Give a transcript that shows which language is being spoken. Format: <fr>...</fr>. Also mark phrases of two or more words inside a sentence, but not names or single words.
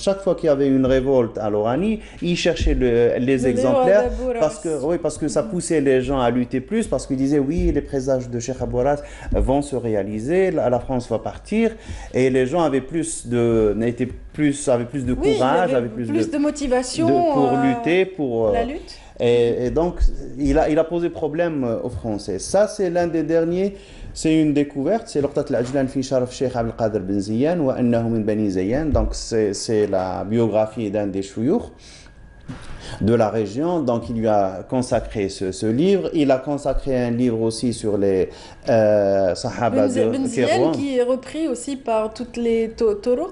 <fr>Chaque fois qu'il y avait une révolte à l'Oranie, ils cherchaient les exemplaires parce que ça poussait les gens à lutter plus, parce qu'ils disaient oui, les présages de Cheikh Abou Ras vont se réaliser, la France va partir, et les gens avaient plus de courage, avaient plus de motivation pour lutter, pour la lutte. Et donc, il a posé problème aux Français. Ça, c'est l'un des derniers. C'est une découverte. C'est l'Uqtat al-Ajlan fi Sharaf Cheikh Abdel Qadir Ben Ziyan wa annahu min Bani Zayan. Donc, c'est la biographie d'un des chouyours de la région. Donc, il lui a consacré ce livre. Il a consacré un livre aussi sur les Sahaba Ben Ziyan, qui est repris aussi par toutes les Turuq.</fr>